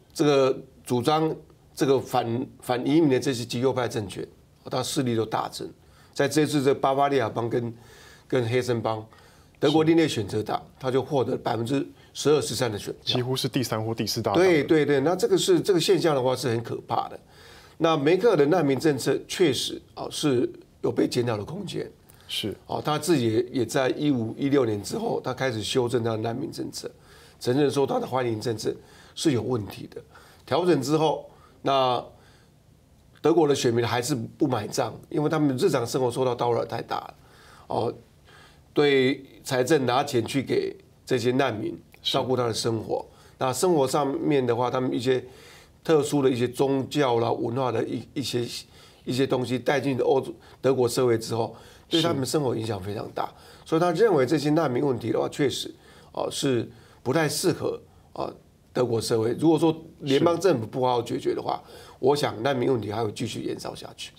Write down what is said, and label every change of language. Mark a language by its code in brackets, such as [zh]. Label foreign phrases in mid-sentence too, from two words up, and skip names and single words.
[zh] 這個主張這個反移民的這些極右派政權，它勢力都大增。在這次這巴伐利亞邦跟黑森邦，德國另類選擇黨，他就獲得12%、13%的選票，幾乎是第3或第4大黨。對，那這個現象的話是很可怕的。那梅克爾的難民政策確實是有被檢討的空間。是他自己也在15、16年之後，他開始修正他的難民政策，承認說他的歡迎政策是有問題的。調整之後，那德國的選民還是不買賬，因為他們日常生活受到叨擾太大了。對財政拿錢去給這些難民照顧他的生活，那生活上面的話，他們一些特殊的一些宗教啦、文化的一些東西帶進德國社會之後，對他們生活影響非常大，所以他認為這些難民問題的話，確實是不太適合德國社會。如果說聯邦政府不好好解決的話，我想難民問題還會繼續延燒下去。